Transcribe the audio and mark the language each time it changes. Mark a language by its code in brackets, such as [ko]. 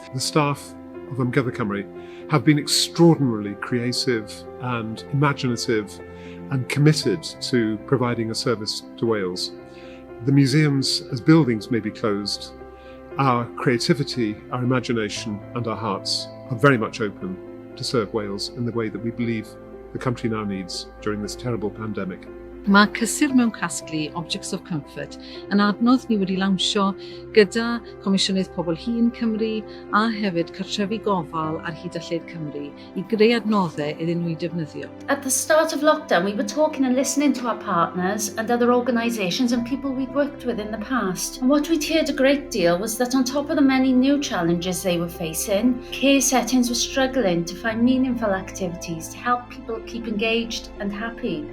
[en] The staff of Amgueddfa Cymru have been extraordinarily creative and imaginative and committed to providing a service to Wales. The museums as buildings may be closed. Our creativity, our imagination and our hearts are very much open to serve Wales in the way that we believe the country now needs during this terrible pandemic. [cy] Mae cysur mewn casglu Objects of Comfort yn adnodd ni wedi lawnsio gyda Comisiynydd Pobl Hŷn Cymru a hefyd Cartrefi Gofal ar hyd a lled Cymru I greu adnoddau iddyn nhw I defnyddio. [en] At the start of lockdown, we were talking and listening to our partners and other organisations and people we'd worked with in the past. And what we'd heard a great deal was that on top of the many new challenges they were facing, care settings were struggling to find meaningful activities to help people keep engaged and happy.